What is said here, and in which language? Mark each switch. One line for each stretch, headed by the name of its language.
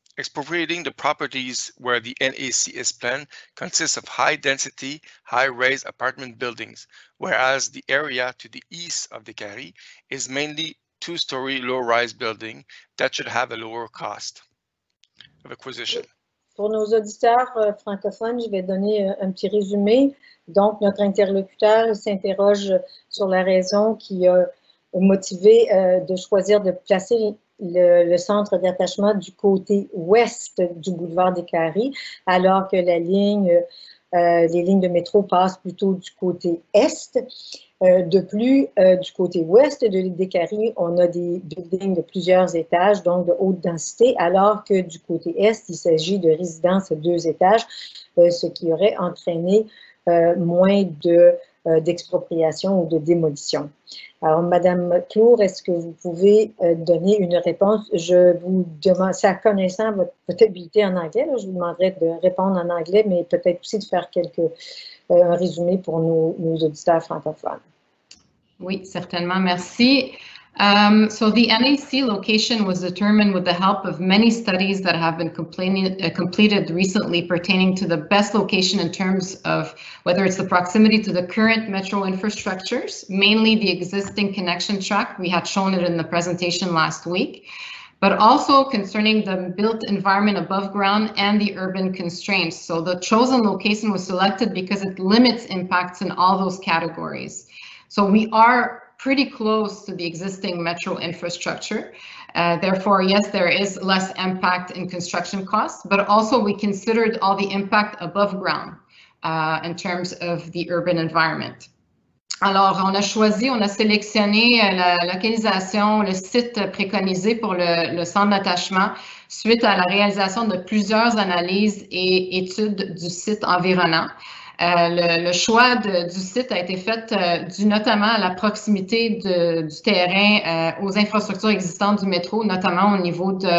English: expropriating the properties where the NAC is planned consists of high-density, high-rise apartment buildings, whereas the area to the east of Décarie is mainly two-story low-rise building that should have a lower cost of acquisition.
French: Pour nos auditeurs francophones, je vais donner un petit résumé. Donc, notre interlocuteur s'interroge sur la raison qui a motivé de choisir de placer le centre d'attachement du côté ouest du boulevard Décarie, alors que les lignes de métro passent plutôt du côté est. De plus, du côté ouest de l'île Décarie, on a des buildings de plusieurs étages, donc de haute densité, alors que du côté est, il s'agit de résidences à 2 étages, ce qui aurait entraîné moins d'expropriation ou de démolition. Alors, Madame Clour, est-ce que vous pouvez donner une réponse? Je vous demande, ça connaissant votre habilité en anglais, là, je vous demanderai de répondre en anglais, mais peut-être aussi de faire un résumé pour nos auditeurs francophones. Oui, certainement. Merci.
English: So the NAC location was determined with the help of many studies that have been completed recently pertaining to the best location in terms of whether it's the proximity to the current metro infrastructures, mainly the existing connection track. We had shown it in the presentation last week, but also concerning the built environment above ground and the urban constraints. So the chosen location was selected because it limits impacts in all those categories. So we are pretty close to the existing metro infrastructure. Therefore, yes, there is less impact in construction costs, but also we considered all the impact above ground in terms of the urban environment.
French: Alors, on a sélectionné la localisation, le site préconisé pour le centre d'attachement suite à la réalisation de plusieurs analyses et études du site environnant. Le choix du site a été fait dû notamment à la proximité du terrain aux infrastructures existantes du métro, notamment au niveau